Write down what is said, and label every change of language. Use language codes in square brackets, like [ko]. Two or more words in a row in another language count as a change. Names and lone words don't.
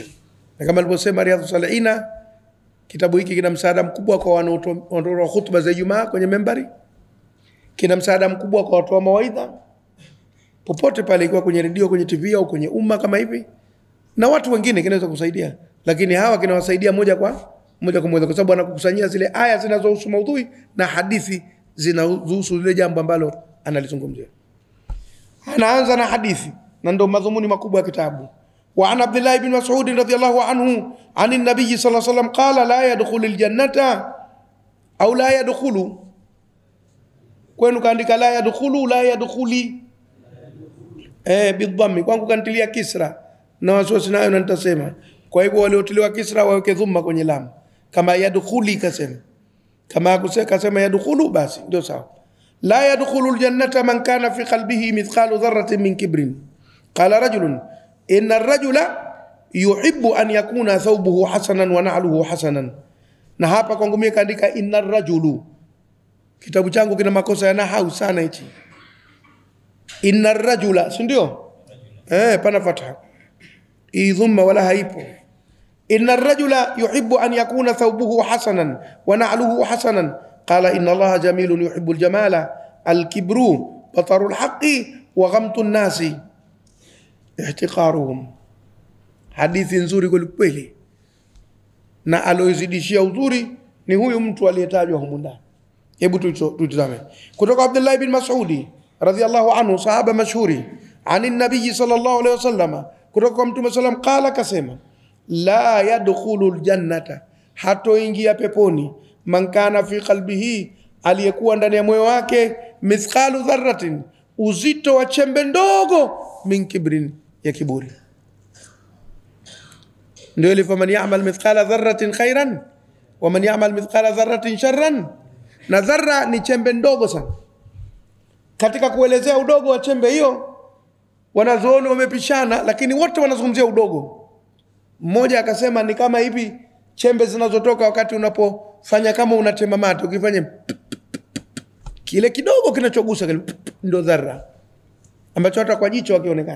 [sw] Na kama alivyosema Riyadhus Salihina, kitabu hiki kina msaada mkubwa kwa wanaotoa hutuba za Ijumaa kwenye membari, kina msaada mkubwa kwa watu wa mawaidha popote pale, ikiwa kwenye redio, kwenye TV au kwenye umma kama hivi, na watu wengine kinaweza kusaidia. Lakini hawa kinawasaidia moja kwa moja kwa sababu anakukusanyia zile aya zinazohusu maudhui na hadithi zinazohusu lile jambo ambalo analizungumzia. Anaanza na hadithi, na ndio madhumuni makubwa ya kitabu. [ar] وعن عبد الله بن مسعود رضي الله عنه عن النبي صلى الله عليه وسلم قال لا يدخل الجنة أو لا يدخل, [sw] kwenu kaandika [ar] لا يدخلُ، لا يدخلِ بضمّ, [sw] kwangu kantilia kisra na wasiwasi nayo na nitasema. Kwa hivyo waliotiliwa kisra waweke dhamma kwenye lam, kama yadkhuli kasema, kama kasema yadkhulu basi ndio sawa. [ar] لا يدخل الجنة من كان في قلبه مثقال ذرة من كبر. قال رجل إن الرجل يحب أن يكون ثوبه حسنا ونعله حسنا. [sw] Na hapa kwangu mimi kaandika [ar] إن الرجلُ, [sw] kitabu changu kina makosa ya nahau sana hichi. [ar] إن الرجلَ, [sw] si ndio? Pana fatha, hii dhamma wala haipo. [ar] إن الرجل يحب أن يكون ثوبه حسنا ونعله حسنا. قال إن الله جميل يحب الجمال الكبر بطر الحق وغمط الناس احتقارهم. [sw] Hadithi nzuri kweli, na aloizidishia uzuri ni huyu mtu aliyetajwa humu ndani. Hebu tutazame kutoka Abdullah ibn Mas'ud [ar] رضي الله عنه, [sw] sahaba mashhuri, [ar] عن النبي صلى الله عليه وسلم, [sw] kutoka kwa Mtume sallam, qala, kasema, [ar] لا يدخل الجنة, [sw] hatoingia peponi, [ar] من كان في قلبه, [sw] aliyekuwa ndani ya moyo wake, [ar] مثقال ذرة, [sw] uzito wa chembe ndogo, [ar] من كبر, [sw] ya kiburi. Ndio ile [ar] فمن يعمل مثقال ذرة خيرا ومن يعمل مثقال ذرة شرا. [sw] Na dharra ni chembe ndogo sana. Katika kuelezea udogo wa chembe hiyo wanazuoni wamepishana, lakini wote wanazungumzia udogo. Mmoja akasema ni kama hivi chembe zinazotoka wakati unapofanya kama unatema mate, ukifanya kile kidogo kinachogusa kile ndio dharra, ambacho hata kwa jicho hakionekani.